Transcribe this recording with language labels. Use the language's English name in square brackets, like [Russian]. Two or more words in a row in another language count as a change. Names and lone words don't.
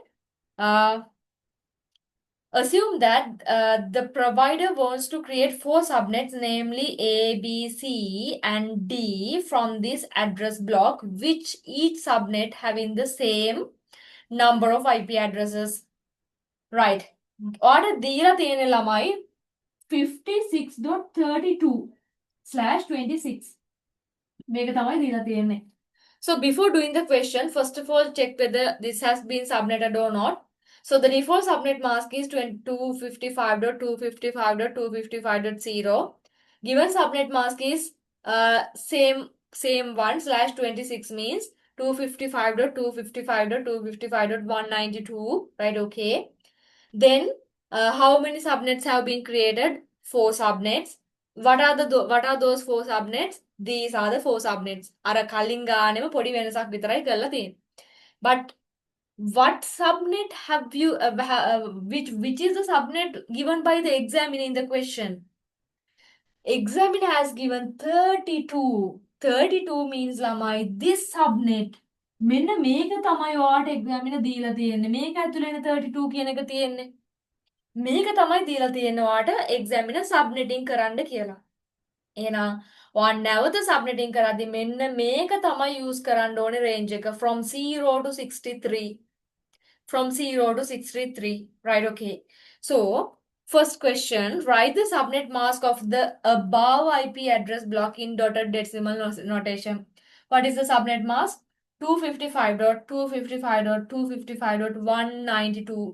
[English] Uh, Assume that the provider wants to create four subnets, namely A, B, C, and D from this address block, which each subnet having the same number of IP addresses. [Sinhala] Right. Order දීලා තියෙන ළමයි 56.32/26. මේක තමයි දීලා තියෙන්නේ. [English] So before doing the question, first of all, check whether this has been subnetted or not. So the default subnet mask is 255.255.255.0. Given subnet mask is same one slash 26 means 255.255.255.192, right? Okay. Then how many subnets have been created? Four subnets. What are those four subnets? These are the four subnets. [Sinhala] අර කලින් ගානෙම පොඩි වෙනසක් විතරයි කරලා තියෙන්නේ. [English] But what subnet have you which is the subnet given by the examiner in the question? Examiner has given 32. 32 means ළමයි this subnet. [Sinhala] මෙන්න මේක තමයි ඔයාට examiner දීලා තියෙන්නේ. මේක ඇතුළේ 32 කියන එක තියෙන්නේ. මේක තමයි දීලා තියෙන්නේ ඔයාට examiner subnetting කරන්න කියලා. එහෙනම් ඔයා නැවත subnetting කරද්දි මෙන්න මේක තමයි use කරන්න ඕනේ range එක [English] from 0 to 63. From 0 to 63, right? Okay. So first question, write the subnet mask of the above IP address block in dotted decimal notation. What is the subnet mask? 255.255.255.192.